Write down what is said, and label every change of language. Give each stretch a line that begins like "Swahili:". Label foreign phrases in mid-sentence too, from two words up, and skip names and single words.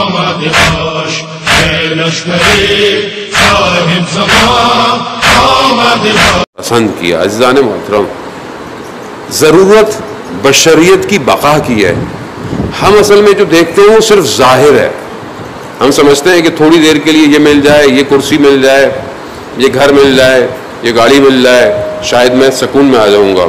Persian: آمد باش اے لشکری صاحب زمان آمد باش.
Urdu: پسند کیا. عزیزان محترم، ضرورت بشریت کی بقا کی ہے. ہم اصل میں جو دیکھتے ہیں وہ صرف ظاہر ہے. ہم سمجھتے ہیں کہ تھوڑی دیر کے لیے یہ مل جائے، یہ کرسی مل جائے، یہ گھر مل جائے، یہ گاڑی مل جائے، شاید میں سکون میں آ جاؤں گا.